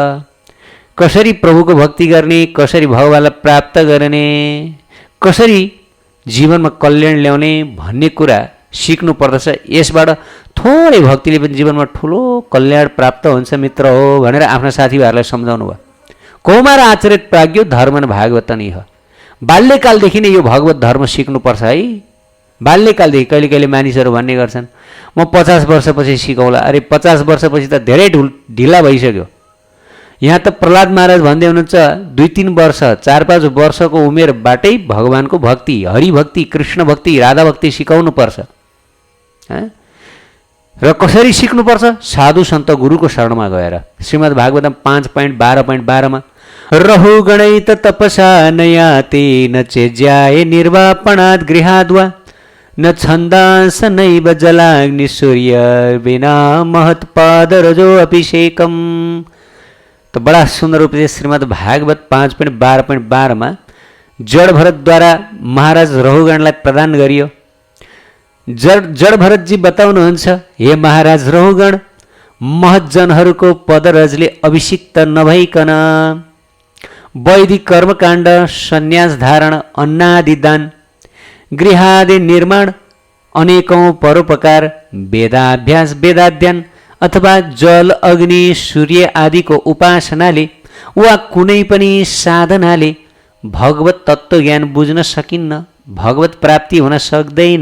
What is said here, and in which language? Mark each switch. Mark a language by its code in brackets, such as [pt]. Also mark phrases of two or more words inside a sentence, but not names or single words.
[ne] कसरी प्रभुको भक्ति गर्ने, कसरी भगवानलाई प्राप्त गर्ने, कसरी जीवनमा कल्याण ल्याउने भन्ने कुरा सिक्नु पर्दछ। यसबाट थोरै भक्तिले पनि जीवनमा ठुलो कल्याण प्राप्त हुन्छ मित्र हो भनेर आफ्ना साथीभाइहरूलाई सम्झाउनु भयो। [sa] कौमार आचरित प्राज्ञो धर्मन भागवत निह। [ne] बाल्यकालदेखि नै यो भगवत धर्म सिक्नुपर्छ है। बाल्यकालदेखि कहिले कहिले मानिसहरू भन्ने गर्छन्, म 50 वर्षपछि सिकौँला। अरे 50 वर्षपछि त धेरै ढिला भइसक्यो। यहाँ त प्रहलाद महाराज भन्दै हुनुहुन्छ 2-3 वर्ष, 4-5 वर्षको उमेरबाटै भगवानको भक्ति, हरिभक्ति, कृष्ण भक्ति, राधा भक्ति सिकाउनुपर्छ। र कसरी सिक्नुपर्छ? साधु सन्त गुरुको शरणमा गएर। [sa] श्रीमद् भागवतम 5.12.12मा रहु गणैत तपसा नयाते न चेज्याय निर्वापणात् गृहाद्वा न छन्दांस नैव जलाग्नि सूर्य बिना महत्पाद रजो अभिषेकम। [hi] तो बड़ा सुंदर उपदेश [ne] श्रीमद् भागवत 5.12.12मा जड भरतद्वारा महाराज रहुगणलाई प्रदान गरियो। जड भरतजी बताउनुहुन्छ, हे महाराज रहुगण, महज्जनहरूको पदरजले अभिषिक्त नभइकन वैदिक कर्मकाण्ड, सन्यास धारण, अन्नादि दान, गृहादि निर्माण, अनेकौं परोपकार, वेदाभ्यास, वेदाध्ययन अथवा जल, अग्नि, सूर्य आदिको उपासनाले वा कुनै पनि साधनाले भगवत तत्त्व ज्ञान बुझ्न सकिन्न, भगवत प्राप्ति हुन सक्दैन।